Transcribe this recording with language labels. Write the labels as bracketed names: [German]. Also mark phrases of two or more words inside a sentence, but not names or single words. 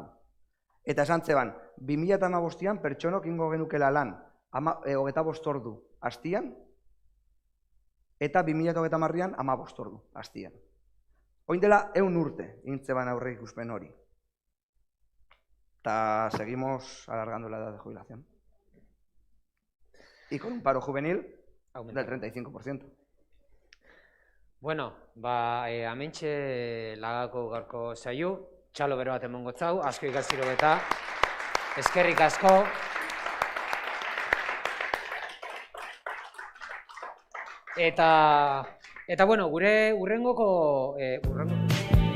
[Basque] Eta esan zeban, 2015an pertsonok ingo genukela lan 25 ordu hastian, eta 2030an 15 ordu, hastian. Oin dela 100 urte, intzeban aurre ikuspen hori. [Spanish] Eta seguimos alargando la edad de jubilación. Y con un paro juvenil del 35%. [Basque] Bueno, hementxe lagako gaurko saio, txalo bero bat emongo zau, asko ikasiro eta eskerrik asko. Eta bueno, gure urrengoko